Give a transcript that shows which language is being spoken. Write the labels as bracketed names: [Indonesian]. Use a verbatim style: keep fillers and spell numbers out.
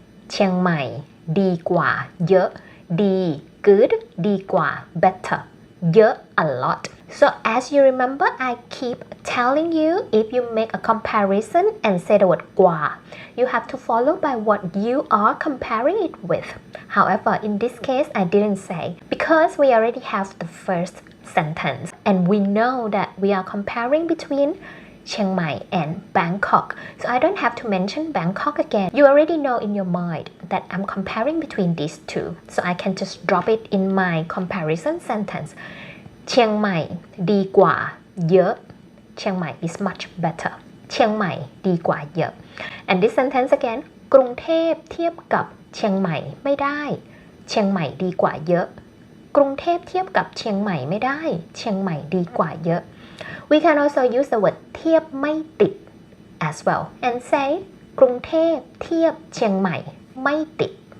[Thai] เชียงใหม่ดีกว่าเยอะดี [English] good ดีกว่า better เยอะ a lot So as you remember, I keep telling you if you make a comparison and say the word กว่า you have to follow by what you are comparing it with. However, in this case, I didn't say because we already have the first sentence and we know that we are comparing between Chiang Mai and Bangkok. So I don't have to mention Bangkok again. You already know in your mind that I'm comparing between these two. So I can just drop it in my comparison sentence. [Thai] เชียงใหม่ดีกว่าเยอะเชียงใหม่ [English] is much better [Thai] เชียงใหม่ดีกว่าเยอะ [English] and this sentence again [Thai] กรุงเทพเทียบกับเชียงใหม่ไม่ได้เชียงใหม่ดีกว่าเยอะกรุงเทพเทียบกับเชียงใหม่ไม่ได้เชียงใหม่ดีกว่าเยอะ [English] we can also use the word [Thai] เทียบไม่ติด [English] as well and say [Thai] กรุงเทพเทียบเชียงใหม่ไม่ติด